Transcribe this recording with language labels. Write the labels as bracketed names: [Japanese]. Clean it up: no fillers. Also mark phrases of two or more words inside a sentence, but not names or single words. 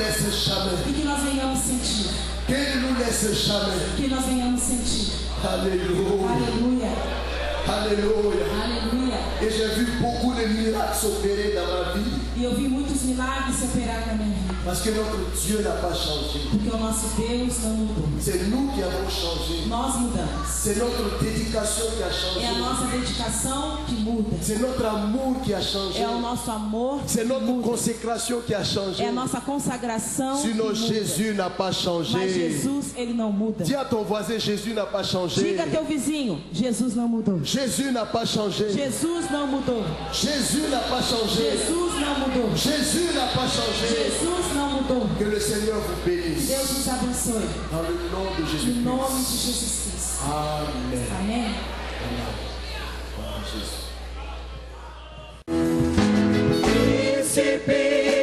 [French] jamais. [Portuguese] E que nós venhamos sentir. [French] Qu'il nous laisse jamais. [Portuguese] Que nós venhamos sentir. [French] Alléluia. [Portuguese] Aleluia. [French] Alléluia. [Portuguese] Aleluia. [French] Et j'ai vu beaucoup de miracles s'opérer dans ma vie. [Portuguese] E eu vi muitos milagres se operar na minha vida. [French] Parce que notre Dieu n'a pas changé. [Portuguese] Porque o nosso Deus não mudou. [French] C'est nous qui avons changé. [Portuguese] Nós mudamos. [French] C'est notre dédication qui a changé. [Portuguese] É a nossa dedicação que muda. [French] C'est notre amour qui a changé. [Portuguese] É o nosso amor [French] C'est [Portuguese] que [French] notre [Portuguese] muda. [French] consécration qui a changé. [Portuguese] É a nossa consagração que [French] Sinon, [Portuguese] muda. [French] Jésus n'a pas [Portuguese] Mas [French] changé. [Portuguese] Jesus, ele não muda. [French] Dis à ton voisin, Jésus n'a pas changé. [Portuguese] Diga a teu vizinho, Jesus não mudou. [French] Jésus n'a pas changé. [Portuguese] Jesus não mudou. [French] Jésus n'a pas changé. [Portuguese] Jesus não mudou. [French] Jésus n'a pas changé. [Portuguese] Jesus não mudou. [French] Que le Seigneur vous bénisse. [Portuguese] Deus nos abençoe. [French] Dans le nom de [Portuguese] Em [French] Jésus. [Portuguese] nome de Jesus Cristo. [French] Amen. [Portuguese] Amém? [French] Jésus. [Portuguese] Príncipe